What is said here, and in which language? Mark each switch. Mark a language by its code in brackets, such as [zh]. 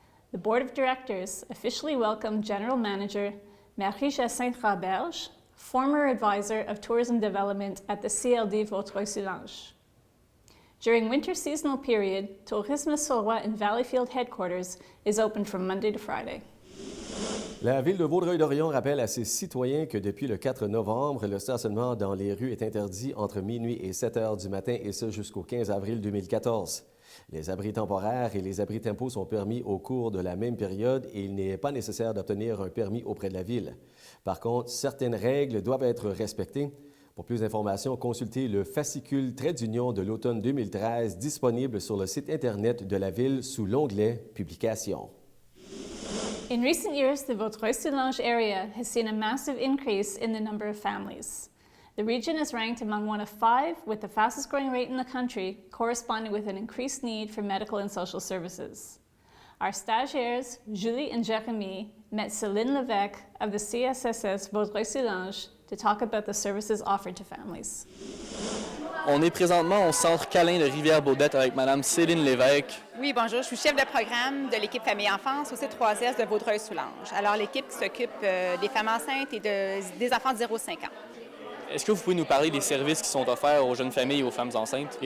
[en] The Board of Directors officially welcomed General Manager Marie-Jacinthe Raberge, former advisor of tourism development at the CLD Vaudreuil-Soulanges. During winter seasonal period, Tourisme sur Roi in Valleyfield headquarters is open from Monday to Friday. [fr] La Ville de Vaudreuil-Dorion rappelle à ses citoyens que depuis le 4 novembre, le stationnement dans les rues est interdit entre minuit et 7 heures du matin, et ce jusqu'au 15 avril 2014. Les abris temporaires et les abris tempo sont permis au cours de la même période et il n'est pas nécessaire d'obtenir un permis auprès de la Ville. Par contre, certaines règles doivent être respectées. Pour plus d'informations, consultez le fascicule Trait d'union de l'automne 2013 disponible sur le site Internet de la Ville sous l'onglet « Publications ». [en] In recent years, the Vaudreuil-Soulanges area has seen a massive increase in the number of families. The region is ranked among one of 5 with the fastest growing rate in the country, corresponding with an increased need for medical and social services. Our stagiaires, Julie and Jérémy, met Céline Lévesque of the CSSS Vaudreuil-Soulanges to talk about the services offered to families. [fr] On est présentement au centre câlin de Rivière-Baudette avec Mme Céline Lévesque. Oui, bonjour. Je suis chef de programme de l'équipe Famille-Enfance au C3S de Vaudreuil-Soulanges. Alors, l'équipe qui s'occupe des femmes enceintes et des enfants de 0-5 ans. Est-ce que vous pouvez nous parler des services qui sont offerts aux jeunes familles et aux femmes enceintes?